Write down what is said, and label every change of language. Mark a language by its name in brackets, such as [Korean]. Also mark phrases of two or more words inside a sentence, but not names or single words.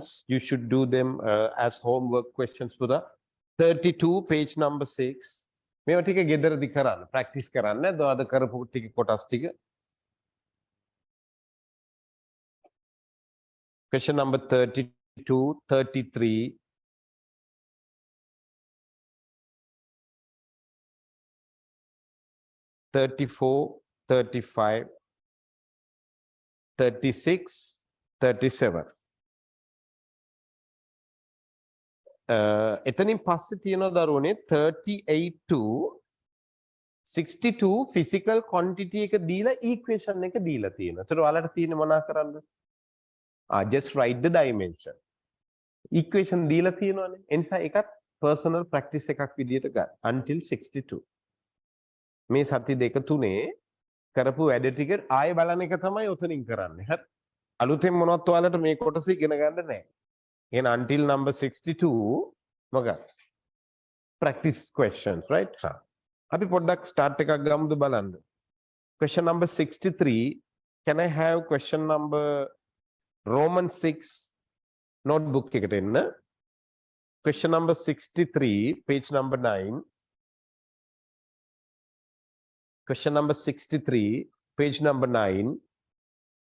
[English] You should do them as homework questions for the 32, page number 6. [Sinhala] මේවා ටික ගෙදරදී කරන්න, practice කරන්න. අද කරපු ටික කොටස් ටික. [English] Question number 32, 33, 34, 35, 36, 37. [Sinhala] එතනින් පස්සේ තියෙනවා දරුවනේ 38 to 62 [English] physical quantity [Sinhala] එක දීලා equation එක දීලා තියෙනවා. ඒතර ඔයාලට තියෙන්නේ මොනා කරන්නද? [English] Just write the dimension. [Sinhala] Equation දීලා තියෙනවානේ. ඒ නිසා එකත් [English] personal practice [Sinhala] එකක් විදියට ගන්න. [English] Until 62. [Sinhala] මේ සති දෙක තුනේ කරපු වැඩ ටික ආයෙ බලන එක තමයි උතනින් කරන්නේ. හරි. අලුතෙන් මොනවත් ඔයාලට මේ කොටස ඉගෙන ගන්න නැහැ. එහෙනම් [English] until number [Sinhala] 62 මොකක්ද? [English] Practice questions, right? [Sinhala] හා. අපි පොඩ්ඩක් start එකක් ගමුද බලන්න. [English] Question number 63. Can I have question number Roman 6 notebook [Sinhala] එකට එන්න. [English] Question number 63, page number 9. Question number 63, page number 9.